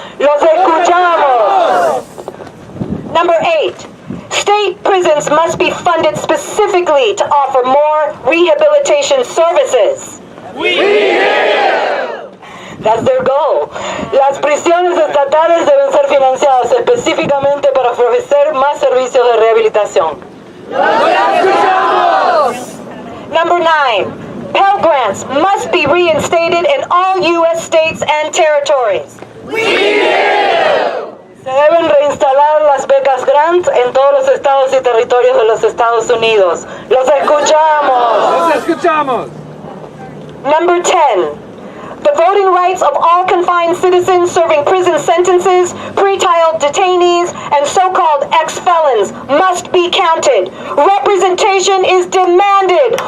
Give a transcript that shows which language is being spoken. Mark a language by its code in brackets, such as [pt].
[es] ¡Los escuchamos! [en] Number 8. State prisons must be funded specifically to offer more rehabilitation services. We hear you! That's their goal. [es] Las prisiones estatales deben ser financiadas específicamente para ofrecer más servicios de rehabilitación. ¡Nos escuchamos! [en] Number 9. Pell Grants must be reinstated in all U.S. states and territories. We hear you! [es] Se deben reinstalar las becas Grant en todos los estados y territorios de los Estados Unidos. ¡Los escuchamos! ¡Nos escuchamos! [en] Number 10. The voting rights of all confined citizens serving prison sentences, pre-trial detainees, and so-called ex-felons must be counted. Representation is demanded.